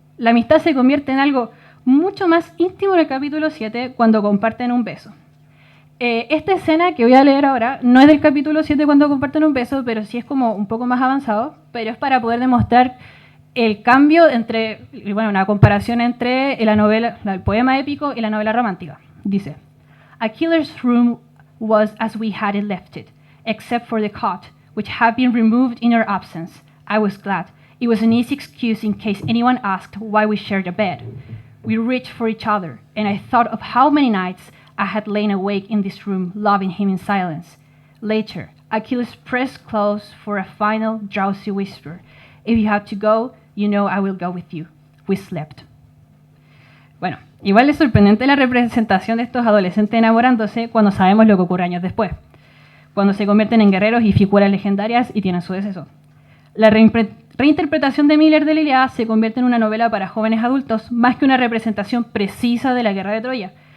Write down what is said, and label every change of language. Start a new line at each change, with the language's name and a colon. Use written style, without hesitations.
Spanish: La amistad se convierte en algo mucho más íntimo en el capítulo 7, cuando comparten un beso. Esta escena que voy a leer ahora no es del capítulo 7 cuando comparten un beso, pero sí es como un poco más avanzado, pero es para poder demostrar el cambio entre, bueno, una comparación entre la novela, el poema épico y la novela romántica. Dice,
English: Achilles' room was as we had left it, except for the cot, which had been removed in our absence. I was glad. It was an easy excuse in case anyone asked why we shared a bed. We reached for each other, and I thought of how many nights I had lain awake in this room, loving him in silence. Later, Achilles pressed close for a final drowsy whisper. If you have to go, you know I will go with you. We slept.
Spanish: Bueno, igual es sorprendente la representación de estos adolescentes enamorándose cuando sabemos lo que ocurre años después, cuando se convierten en guerreros y figuras legendarias y tienen su deceso. La reinterpretación de Miller de la Ilíada se convierte en una novela para jóvenes adultos más que una representación precisa de la guerra de Troya.